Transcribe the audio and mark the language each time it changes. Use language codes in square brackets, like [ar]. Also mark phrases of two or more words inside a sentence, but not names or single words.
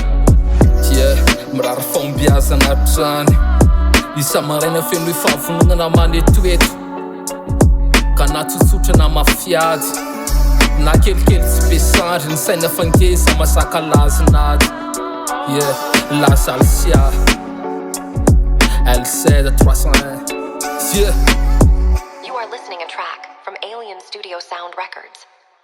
[mg] Mirary fahombiazana trany isa maraina feno fahavononana manetoeto ka na tsotsotry na mafiady na kelikely tsy be sandry ny saina fangesy masaka lazinaty. Laza ALSYA ALSYA 301. [en] You are listening a track from Alien Studio Sound Records.